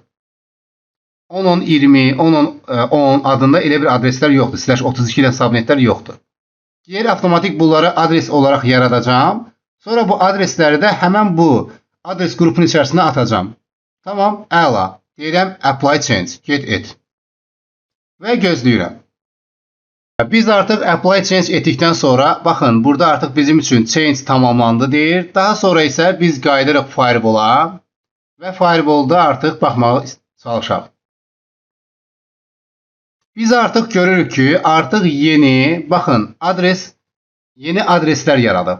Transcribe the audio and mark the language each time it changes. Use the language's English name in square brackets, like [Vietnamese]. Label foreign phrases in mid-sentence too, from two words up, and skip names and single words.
[Azerbaijani] 10-10-20, 10-10-10 adında elə bir adreslər yoxdur. /32 ilə subnetlər yoxdur. Deyir, avtomatik bunları adres olaraq yaradacağım. Sonra bu adresləri də həmən bu adres qrupunun içərisinə atacağım. Tamam, əla. Deyirəm, [English] apply change, get et. [Azerbaijani] Və gözləyirəm. Biz artıq [English] apply change [Azerbaijani] etdikdən sonra, baxın, burada artıq bizim üçün change tamamlandı deyir. Daha sonra isə biz qayıdırıq firewall-a və firewall-da artıq baxmağa çalışaq. Biz artıq görürük ki, artıq yeni, baxın, yeni adreslər yaradıb.